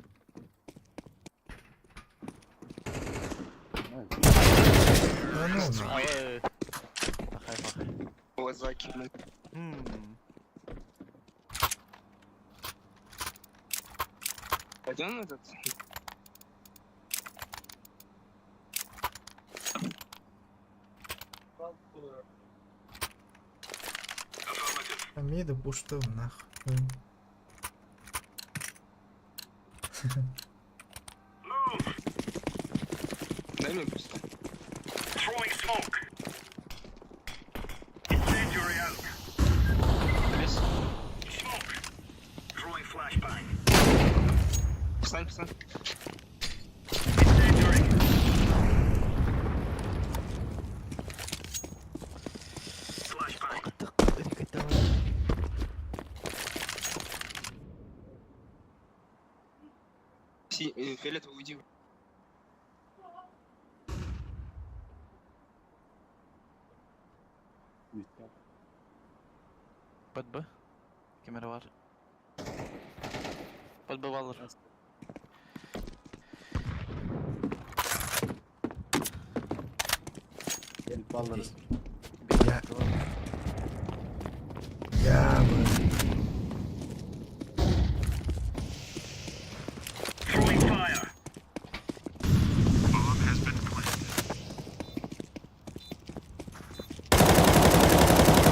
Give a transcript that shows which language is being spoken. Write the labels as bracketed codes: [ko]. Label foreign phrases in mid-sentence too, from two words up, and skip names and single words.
[tr] Ne oldu? [ru] Вот закинул. Пойдем этот? Миду пушту нахуй. [en] Move. [ru] Дай мне просто. [en] Throwing smoke. Incendiary out. Smoke. Throwing flashbang. [ru] Встань, встань. [en] Incendiary. Flashbang. [ru] Фиолетовый, уйди. Под Б. [tr] Kamera var. [ru] Под Б alır. [tr] Gelip alırız. Ya. Ya bu. [en] Throwing fire. Bomb has been planted.